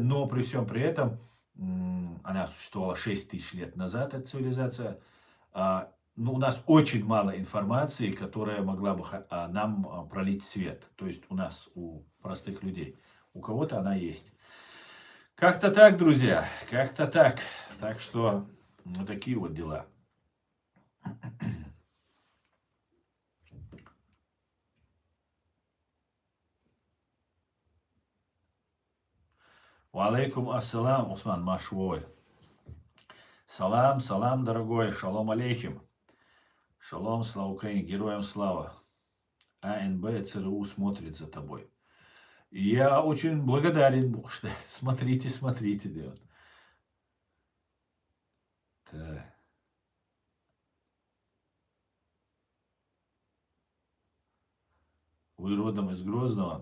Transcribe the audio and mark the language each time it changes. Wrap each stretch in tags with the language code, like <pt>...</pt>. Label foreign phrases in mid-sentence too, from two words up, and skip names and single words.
<ru>Но при всем при этом она существовала 6000 лет назад, эта цивилизация. ну, у нас очень мало информации, которая могла бы нам пролить свет. То есть у нас, у простых людей. У кого-то она есть. Как-то так, друзья, как-то так. Так что, ну, такие вот дела.</ru> <ar>وعليكم السلام, Усман Машвой. سلام، سلام,</ar> <he>дорогой, שלום עליכם.</he> <ru>Шалом, слава Украине, героям слава. АНБ, ЦРУ смотрит за тобой. И я очень благодарен, что смотрите, смотрите, да. Так. Вы родом из Грозного?</ru>